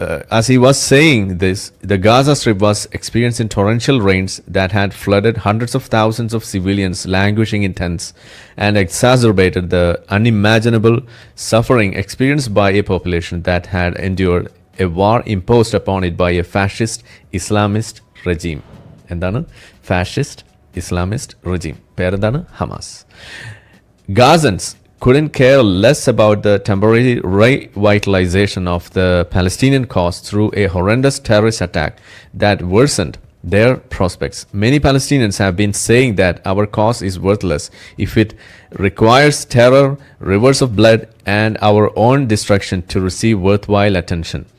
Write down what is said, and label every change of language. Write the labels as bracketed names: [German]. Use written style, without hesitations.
[English] As he was saying this, the Gaza Strip was experiencing torrential rains that had flooded hundreds of thousands of civilians languishing in tents and exacerbated the unimaginable suffering experienced by a population that had endured a war imposed upon it by a fascist Islamist regime. [Malayalam] എന്താണ് fascist Islamist regime? പേരെന്താണ്? Hamas. [English] Gazans couldn't care less about the temporary revitalization of the Palestinian cause through a horrendous terrorist attack that worsened their prospects. Many Palestinians have been saying that our cause is worthless if it requires terror, rivers of blood, and our own destruction to receive worthwhile attention.